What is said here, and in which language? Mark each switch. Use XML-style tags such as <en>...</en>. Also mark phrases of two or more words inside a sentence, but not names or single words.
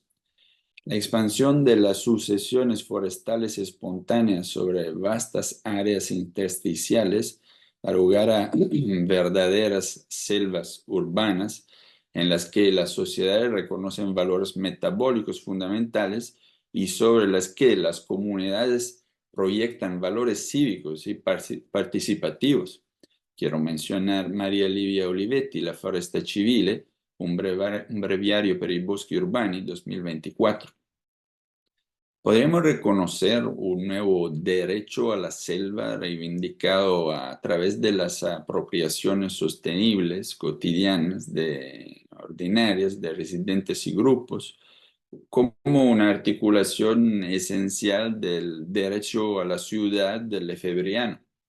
<es>La expansión de las sucesiones forestales espontáneas sobre vastas áreas intersticiales da lugar a verdaderas selvas urbanas en las que las sociedades reconocen valores metabólicos fundamentales y sobre las que las comunidades proyectan valores cívicos y participativos. Quiero mencionar Maria Livia Olivetti, La foresta civile, un breviario per i boschi urbani, 2024. Podríamos reconocer un nuevo derecho a la selva reivindicado a través de las apropiaciones sostenibles cotidianas ordinarias de residentes y grupos, como una articulación esencial del derecho a la ciudad del lefebriano.</es>